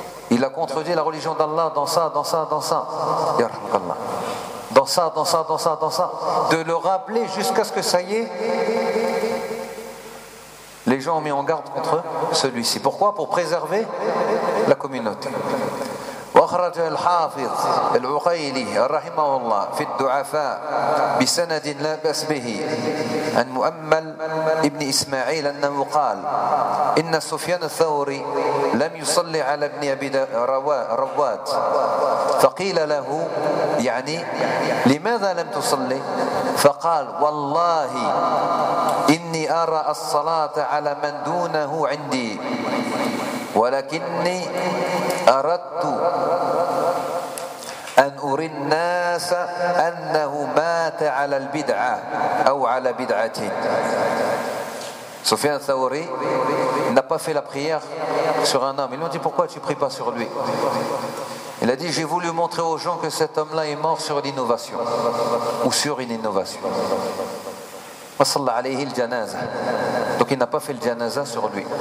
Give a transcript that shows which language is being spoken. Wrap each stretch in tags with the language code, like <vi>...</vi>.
<fr>Il a contredit la religion d'Allah dans ça, dans ça, dans ça. Ya Rahmanallah. Dans ça, dans ça, dans ça, dans ça. De le rappeler jusqu'à ce que ça y est. Les gens ont mis en garde contre celui-ci. Pourquoi ? Pour préserver la communauté.</fr> <ar>وخرج الحافظ العقيلي رحمه الله في الدعفاء بسند لا بأس به عن مؤمل ابن إسماعيل أنه قال إن سفيان الثوري لم يصلي على ابن أبي رواد فقيل له يعني لماذا لم تصلي فقال والله إني أرى الصلاة على من دونه عندي ولكني أردت أن أري الناس أنه مات على البدعة أو على بدعة.</ar> <fr>Sofiane Thaouri n'a pas fait la prière sur un homme. Ils lui ont dit, pourquoi tu ne pries pas sur lui? Il a dit, j'ai voulu montrer aux gens que cet homme-là est mort sur l'innovation ou sur une innovation. Donc il n'a pas fait le janaza sur lui.</fr>